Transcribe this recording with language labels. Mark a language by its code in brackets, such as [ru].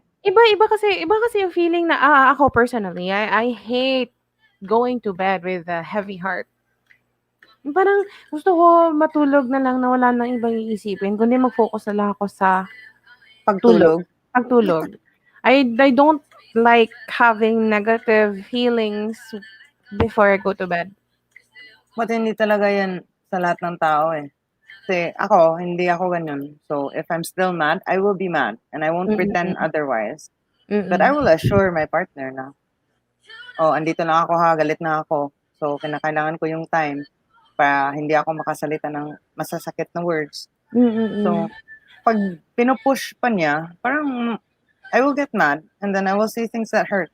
[en] like [tl] iba kasi yung feeling na ako [en] personally, I hate going to bed with a heavy heart. [tl] Yung parang gusto ko matulog na lang na wala nang ibang iisipin kundi mag-focus na lang ako sa tulog, Pagtulog, pagtulog. [en] I don't like having negative feelings before I go to bed. [tl] but hindi talaga yan sa lahat ng tao eh. Kasi ako, hindi ako ganun. [en] So, if I'm still mad, I will be mad. And I won't pretend Mm, otherwise. But I mm, will assure my partner [tl] na, oh, andito lang ako ha, galit na ako. So, kinakailangan ko yung time para hindi ako makasalita ng masasakit na words. mm, [en] So, [tl] pag pinupush pa niya, parang [en] I will get mad and then I will say things that hurt.